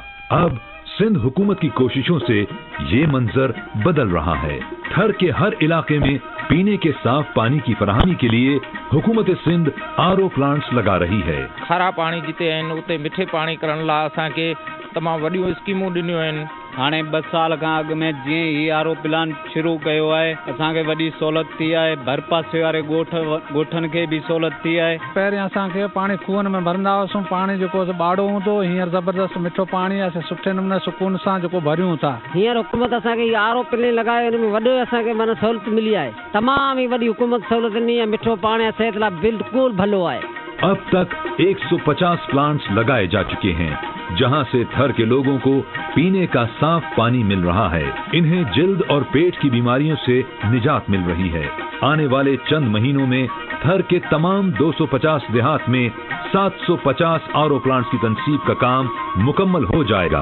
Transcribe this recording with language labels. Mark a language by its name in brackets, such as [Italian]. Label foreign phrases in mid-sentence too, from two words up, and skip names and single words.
[Urdu] اب سندھ حکومت کی کوششوں سے یہ منظر بدل رہا ہے. تھر کے ہر علاقے میں پینے کے صاف پانی کی فراہمی کے لیے حکومت سندھ RO پلانٹس لگا رہی ہے. [Sindhi] خراب پانی جتے ہیں اتنے میٹھے پانی کرن لا اساں کے تمام وڈیوں اسکیموں ॾिनियूं आहिनि. हाणे 2 साल खां अॻु में जीअं ही RO प्लान शुरू कयो आहे असांखे वॾी सहूलियत थी आहे. भर पासे वारे ॻोठनि खे बि सहूलियत थी आहे. पहिरियों असांखे पाणी खूहनि में भरंदा हुआसीं. पाणी जेको ॿाड़ो हूंदो, हींअर ज़बरदस्त मिठो पाणी आहे. सुठे नमूने सुकून सां जेको भरियूं था. हींअर हुकूमत असांखे RO प्लान लॻायो, हिन में वॾो असांखे माना सहूलियत मिली आहे. तमामु ई वॾी हुकूमत सहूलियत ॾिनी आहे. मिठो पाणी आहे, सिहत लाइ बिल्कुलु भलो आहे. [Urdu] اب تک 150 پلانٹس لگائے جا چکے ہیں جہاں سے تھر کے لوگوں کو پینے کا صاف پانی مل رہا ہے. انہیں جلد اور پیٹ کی بیماریوں سے نجات مل رہی ہے. آنے والے چند مہینوں میں تھر کے تمام 250 دیہات میں 750 RO پلانٹس کی تنصیب کا کام مکمل ہو جائے گا.